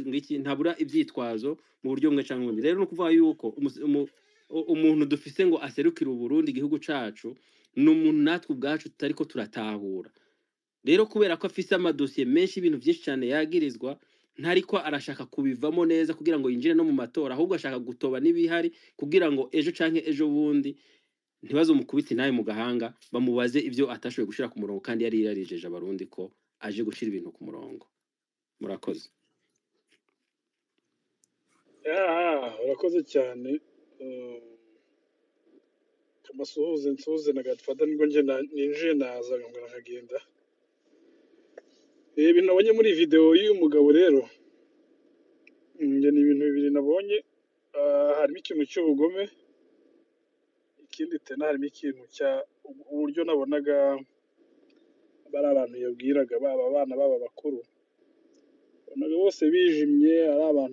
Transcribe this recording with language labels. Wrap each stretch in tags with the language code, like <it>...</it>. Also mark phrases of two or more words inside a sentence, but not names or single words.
<rn>ngiki ntabura ivyitwazo mu buryo bumwe cyangwa ubundi rero no kuvuga yuko umuntu dufise ngo aserukira Burundi igihugu cacu n'umuntu natwe ubwacu tutariko turatahura rero kubera ko afise amadosiye menshi ibintu byinshi cyane yagirizwa ntariko arashaka kubivamo neza kugira ngo yinjire no mu matora ahubwo ashaka gutoba nibihari kugira ngo ejo canke ejo bundi ntibazo mukubita naye mu gahanga bamubaze ivyo atashoboye gushira ku murongo kandi yari yarijeje abarundi ko aje gushira ibintu ku murongo murakoze urakoze cyane amasuhuze nsuhuze na Godfather nibwo nje ninjiye naza ngo nkagenda ibintu nabonye muri video y'uyu mugabo rero nge ni ibintu bibiri nabonye harimo ikintu cy'ubugome ikindi tena harimo ikintu cya uburyo nabonaga bari abantu yabwiraga baba abana baba bakuru bonaga bose bijimye ari abantu</rn>